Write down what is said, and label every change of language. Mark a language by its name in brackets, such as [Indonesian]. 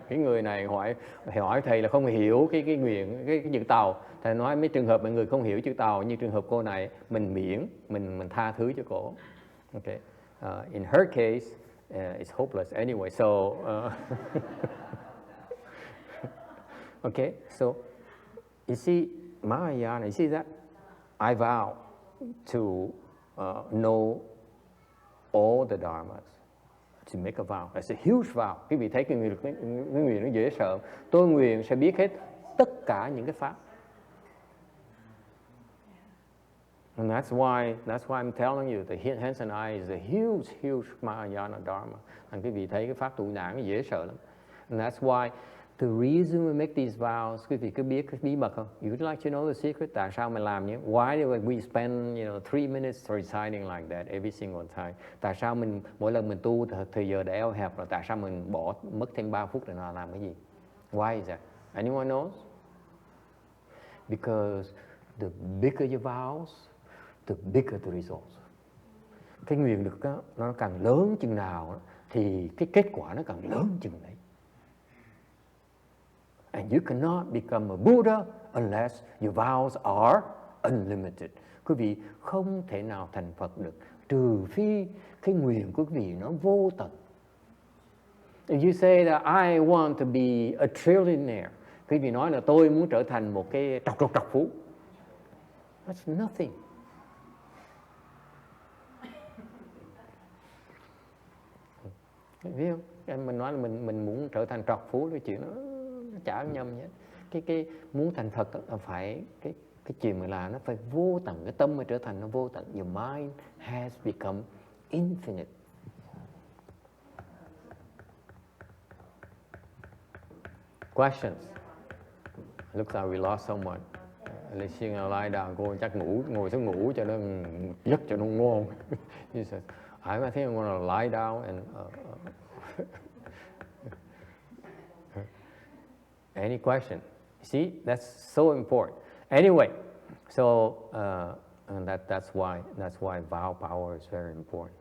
[Vietnamese] Cái người này hỏi thầy là không hiểu cái nguyện cái chữ tàu. Thầy nói mấy trường hợp mọi người không hiểu chữ tàu, như trường hợp cô này, mình miễn, mình tha thứ cho cô. [English] Okay. In her case, it's hopeless anyway. So, okay. So, you see, Mahayana. You see that? I vow to know all the dharmas, to make a vow. That's a huge vow. [Vietnamese] Quý vị thấy cái nguyện nó dễ sợ. Tôi nguyện sẽ biết hết tất cả những cái pháp. [English] And that's why I'm telling you, the hands and eyes is a huge Mahayana Dharma. [Vietnamese] And quý vị thấy cái pháp tụ nhãn nó dễ sợ lắm. [English] And that's why the reason we make these vows, [Vietnamese] quý vị có biết cái bí mật không? [English] You'd like to know the secret? [Vietnamese] Tại sao mình làm như? [English] Why do we spend 3 minutes reciting like that every single time? [Vietnamese] Tại sao mình mỗi lần mình tu thời giờ đã eo hẹp rồi, tại sao mình mất thêm 3 phút để làm cái gì? [English] Why is that? Anyone knows? Because the bigger your vows, the bigger the results. [Vietnamese] Cái nguyện lực đó, nó càng lớn chừng nào thì cái kết quả nó càng lớn chừng đấy. [English] And you cannot become a Buddha unless your vows are unlimited. [Vietnamese] Quý vị không thể nào thành Phật được trừ phi cái nguyện của quý vị nó vô tận. [English] If you say that I want to be a trillionaire, [Vietnamese] quý vị nói là tôi muốn trở thành một cái trọc phú. [English] That's nothing. [Vietnamese] Biết không? Em mình nói là mình muốn trở thành trọc phú, cái chuyện nó chả nhầm nhé. Cái muốn thành Phật là phải cái chuyện mình làm nó phải vô tận, cái tâm mới trở thành nó vô tận. [English] Your mind has become infinite. Questions? Looks like we lost someone. Let's see, lie down. [Vietnamese] Cô chắc ngồi xuống ngủ cho nó giấc cho nó ngon. [English] He says, I think I'm going to lie down and any question? See, that's so important. Anyway, so and that's why vow power is very important.